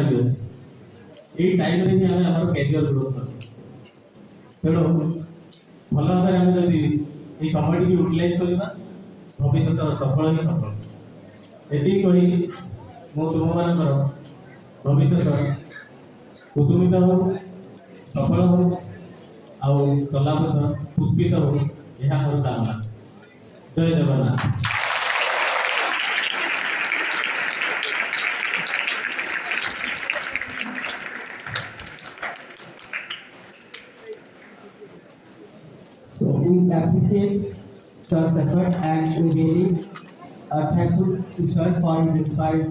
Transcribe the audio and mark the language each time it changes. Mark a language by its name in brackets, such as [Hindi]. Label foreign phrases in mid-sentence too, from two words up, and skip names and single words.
[Odia] ବି ଅଛି ଏଇ ଟାଇମ୍ରେ ହିଁ ଆମେ ଆମର [English] career growth [Odia] କରୁ ତେଣୁ ଭଲ ଭାବରେ ଆମେ ଯଦି ଏଇ ସମୟଟିକୁ ୟୁଟିଲାଇଜ୍ କରିବା ଭବିଷ୍ୟତ ସଫଳ ହିଁ ସଫଳ ଏତିକି କହି ମୁଁ ତୁମମାନଙ୍କର ଭବିଷ୍ୟତ କୁସୁମିତ ହଉ ସଫଳ ହଉ ଆଉ ଚଲାପଥ ପୁଷ୍ପିତ ହଉ ଏହା ମୋର କାମନା ଜୟ ଜଗନ୍ନାଥ [English] So we appreciate Sir's effort and we really are thankful to Sir for his inspiring speech.